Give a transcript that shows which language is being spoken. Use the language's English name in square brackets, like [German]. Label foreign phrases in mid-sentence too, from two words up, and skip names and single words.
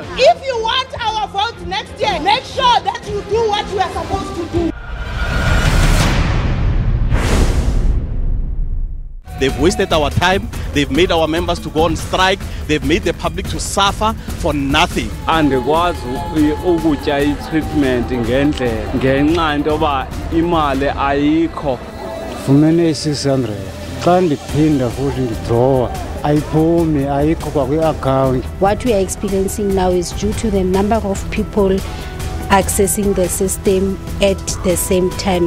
[English] If you want our vote next year, make sure that you do what you are supposed to do. They've wasted our time, they've made our members to go on strike, they've made the public to suffer for nothing. [Xhosa] Andikwazi ukutya i-treatment ngendlela ngenxa into yoba imali ayikho. Fumene 600 xa ndiphinda futhi ndidrawa ayiphumi ayikho kwakwi-account. [English] What we are experiencing now is due to the number of people accessing the system at the same time.